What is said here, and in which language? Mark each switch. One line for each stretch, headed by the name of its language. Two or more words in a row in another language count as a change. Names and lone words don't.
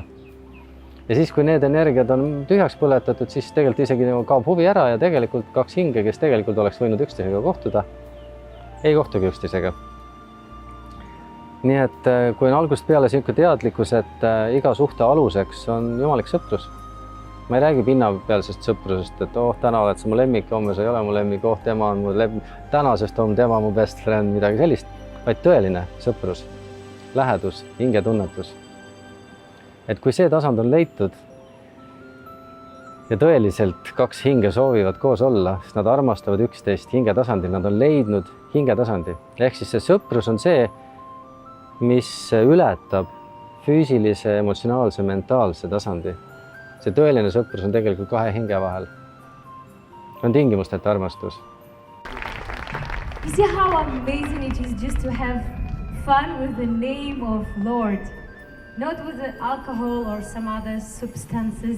Estonian: Ja siis, kui need energiad on tühjaks põletatud, siis tegelikult isegi kaob huvi ära ja tegelikult 2 hinge, kes tegelikult oleks võinud üksteisega kohtuda, ei kohtugi üksteisega. Nii et kui on algusest peale selline teadlikkus, et iga suhte aluseks on jumalik sõprus. Ma ei räägi pinnapealsest sõprusest, et täna oled sa mu lemmik, homme sa ei ole mu lemmik, tema on mu lemmik, tänasest on tema mu
English: best friend,
Estonian: midagi sellist, vaid tõeline sõprus, lähedus, hingetunnetus. Et kui see tasand on leitud ja tõeliselt 2 hinge soovivad koos olla, siis nad armastavad üksteist hingetasandil, nad on leidnud hingetasandi. Ehk siis see sõprus on see, mis ületab füüsilise, emotsionaalse, mentaalse tasandi. See tõeline sõprus on tegelikult 2 hinge vahel. On tingimusteta armastus.
English: You see how amazing it is just to have fun with the name of Lord. Not with the alcohol or some other substances.